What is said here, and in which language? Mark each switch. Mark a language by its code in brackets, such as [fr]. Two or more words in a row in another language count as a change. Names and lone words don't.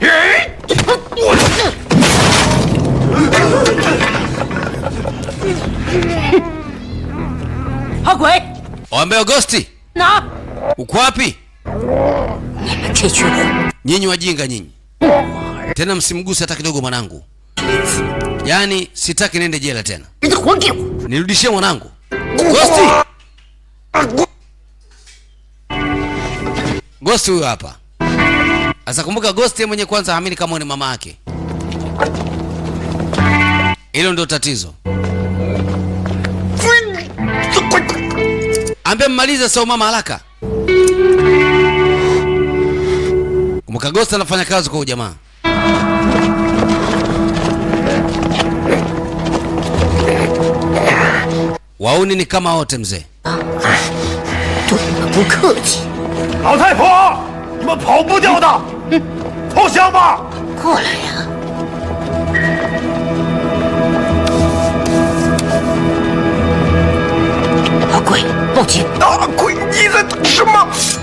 [zh] 阿鬼， [sw] Waambie Ghosti. [zh] 哪？ [sw] Uko wapi? [zh] 你们这群混！ [sw] Nyinyi wajinga nyinyi. Tena msimguse hata kidogo mwanangu. Yaani sitaki nende jela tena. Nirudishie mwanangu. Ghosti. Ghosti huyo hapa. Sasa kumbuka Ghosti mwenye kwanza haamini kama ni mama yake. Hilo ndio tatizo. Ambia mmalize sawa mama haraka. Kumbuka Ghost anafanya kazi kwa ujamaa. Wauni ni kama wote mzee. [zh] 对你们不客气。老太婆，你们跑不掉的，投降吧！过来呀！阿贵，报警！阿贵，你在什么？